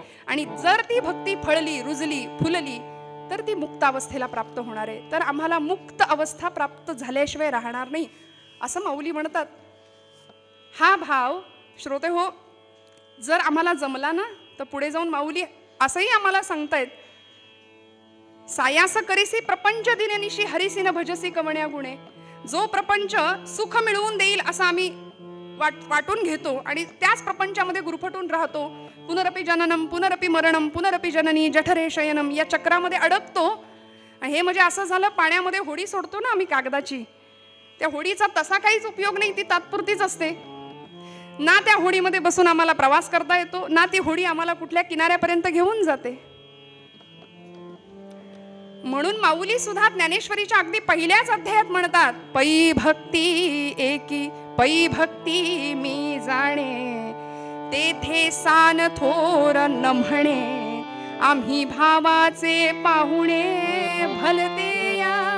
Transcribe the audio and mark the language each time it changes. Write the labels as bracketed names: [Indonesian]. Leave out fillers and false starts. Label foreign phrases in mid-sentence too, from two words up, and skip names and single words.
[Marathi] आणि जर ती भक्ती फळली, रुजली, फुलली तर ती मुक्त अवस्थेला प्राप्त होणार आहे. तर आम्हाला मुक्त अवस्था प्राप्त झाल्याशिवाय राहणार नाही असं माऊली म्हणतात. हा भाव श्रोते हो, जर आम्हाला जमला ना तर पुढे जाऊन माऊली असंही आम्हाला सांगतायत, सायास करीसी प्रपंच दिननिशी हरिसीन भजसी कवण्या गुणे. जो प्रपंच सुख मिळवून देईल असं आम्ही वाटून घेतो आणि त्याच प्रपंचामध्ये गुरफटून राहतो. [Sanskrit] पुनरपि जननम पुनरपि मरणम पुनरपि जननी जठरे शयनम [Marathi] या चक्रामध्ये अडकतो. हे म्हणजे असं झालं, पाण्यामध्ये होडी सोडतो ना आम्ही कागदाची, त्या होडीचा तसा काहीच उपयोग नाही, ती तात्पुरतीच असते ना. त्या होडीमध्ये बसून आम्हाला प्रवास करता येतो ना, ती होडी आम्हाला कुठल्या किनाऱ्यापर्यंत घेऊन जाते. म्हणून माऊली सुद्धा ज्ञानेश्वरीच्या अगदी पहिल्याच अध्यायात म्हणतात, पै भक्ती एकी पै भक्ती मी जाणे, तेथे सान थोर न म्हणे, आम्ही भावाचे पाहुणे भलते या.